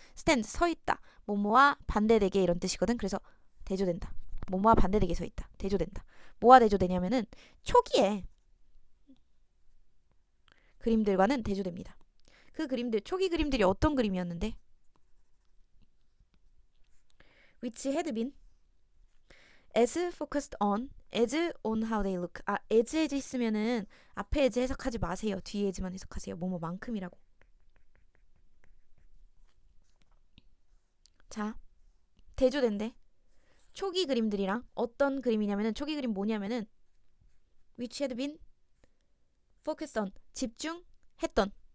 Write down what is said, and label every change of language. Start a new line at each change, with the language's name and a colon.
Korean: stand, 서 있다. 뭐뭐와 반대되게 이런 뜻이거든. 그래서 대조된다. 뭐뭐와 반대되게 서 있다. 대조된다. 뭐와 대조되냐면은 초기에 그림들과는 대조됩니다. 그 그림들, 초기 그림들이 어떤 그림이었는데?
English: which had been as focused on as on how they look.
Korean: as 있으면은 앞에 as 해석하지 마세요. 뒤에 as만 해석하세요. 뭐뭐만큼이라고. 자, 대조된대. 초기 그림들이랑 어떤 그림이냐면은, 초기 그림 뭐냐면은
English: which had been focused on,
Korean: 집중했던.